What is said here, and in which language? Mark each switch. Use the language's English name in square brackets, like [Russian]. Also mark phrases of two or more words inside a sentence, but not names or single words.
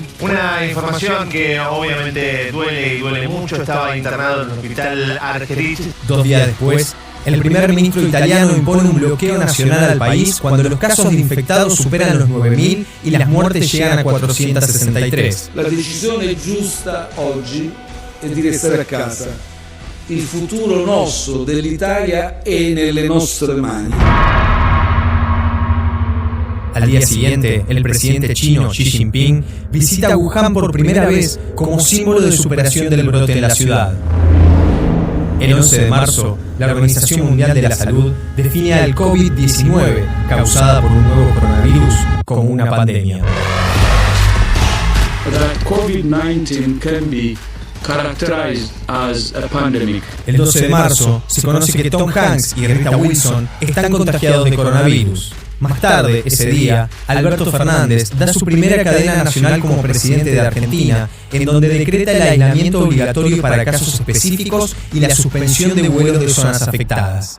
[Spanish] Una información que obviamente duele y duele mucho. Estaba internado en el hospital Argerich. 2 días después, el primer ministro italiano impone un bloqueo nacional al país cuando los casos de infectados superan los 9.000 y las muertes llegan a 463. [Italian] La decisione giusta oggi è di restare a casa. Il futuro nostro dell'Italia è nelle nostre mani. [Spanish] Al día siguiente, el presidente chino Xi Jinping visita Wuhan por primera vez como símbolo de superación del brote en la ciudad. El 11 de marzo, la Organización Mundial de la Salud define al COVID-19, causada por un nuevo coronavirus, como una pandemia. [English] The COVID-19 can be characterized as a pandemic. [Spanish] El 12 de marzo, se conoce que Tom Hanks y Rita Wilson están contagiados de coronavirus. Más tarde, ese día, Alberto Fernández da su primera cadena nacional como presidente de Argentina, en donde decreta el aislamiento obligatorio para casos específicos y la suspensión de vuelos de zonas afectadas.